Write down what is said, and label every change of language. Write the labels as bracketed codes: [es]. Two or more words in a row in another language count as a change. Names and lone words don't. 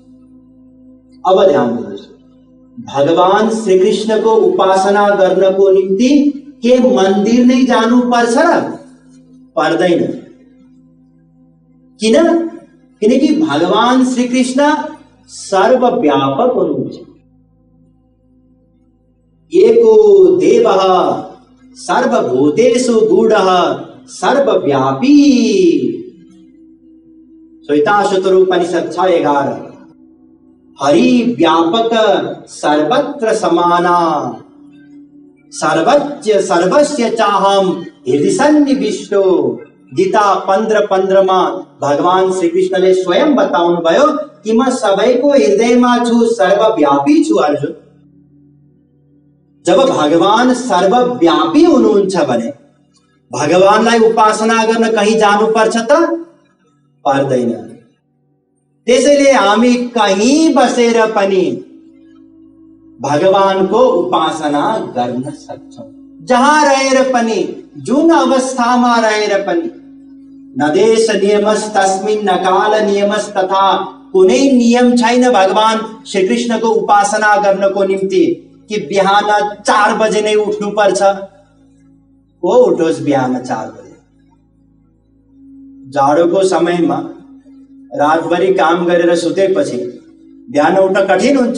[ne] अब ध्यान दिनुहोस्, भगवान श्रीकृष्णको उपासना गर्नको निम्ति के मन्दिर नै जानु पर्छ र पर्दैन? किन? किनकि भगवान श्रीकृष्ण सर्वव्यापक हुनुहुन्छ। [sa] एको देवः सर्वभूतेषु गूढः सर्वव्यापी। श्वेताश्वतरोपनिषद 6:11। [awa] हरि व्यापक सर्वत्र समाना, [sa] सर्वज्ञ सर्वस्य चाहम हृदय सन्निविष्टो। [ne] गीता 15:15 में भगवान श्रीकृष्णले स्वयं बताउनु भयो कि म सबैको हृदयमा छु, सर्वव्यापी छु अर्जुन। जब भगवान सर्वव्यापी हुनुहुन्छ भने भगवानलाई उपासना गर्न कहीं जानु पर्छ त पर्दैन। त्यसैले हामी कहीं बसेर पनि भगवानको उपासना गर्न सक्छौं। जहाँ रहेर पनि, जुन अवस्थामा रहेर पनि। [sa] न देश नियमस् तस्मिन् न काल नियमस् तथा। [ne] कुनै नियम छैन भगवान श्रीकृष्णको उपासना गर्नको निम्ति कि बिहान 4 बजे नै उठ्नु पर्छ। को उठोस् बिहान 4 बजे? जाडोको समयमा रातभरि काम गरेर सुतेपछि बिहान उठ्न कठिन हुन्छ।